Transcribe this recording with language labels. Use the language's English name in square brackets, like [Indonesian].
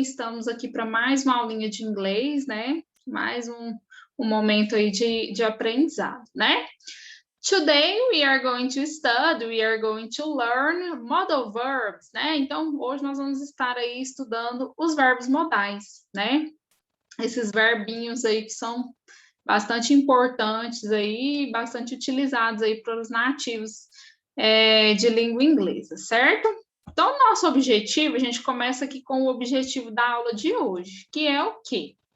[Portuguese] Estamos aqui para mais uma aulinha de inglês, né? Mais um momento aí de aprendizado, né? [English] Today we are going to study, we are going to learn modal verbs, né? [Portuguese] Então, hoje nós vamos estar aí estudando os verbos modais, né? Esses verbinhos aí que são bastante importantes aí, bastante utilizados aí para os nativos de língua inglesa, certo? Então, nosso objetivo, a gente começa aqui com o objetivo da aula de hoje, que é o quê?